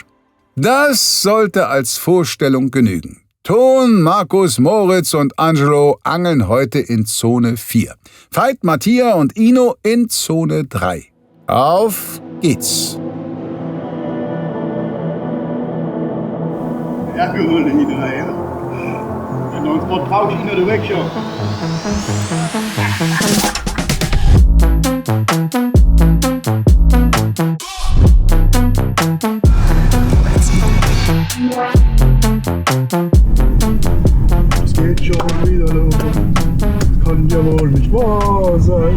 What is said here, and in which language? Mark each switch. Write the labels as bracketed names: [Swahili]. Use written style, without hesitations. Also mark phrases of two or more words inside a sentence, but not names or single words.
[German] Das sollte als Vorstellung genügen. Ton, Markus, Moritz und Angelo angeln heute in Zone 4. Veit, Mattia und Ino in Zone 3. Auf geht's! Ja, gewonnen die 3, ja. [Dutch] En dan vertrouw ik naar de weg, joh. [German] Es geht schon wieder los. Das kann ja wohl nicht wahr sein.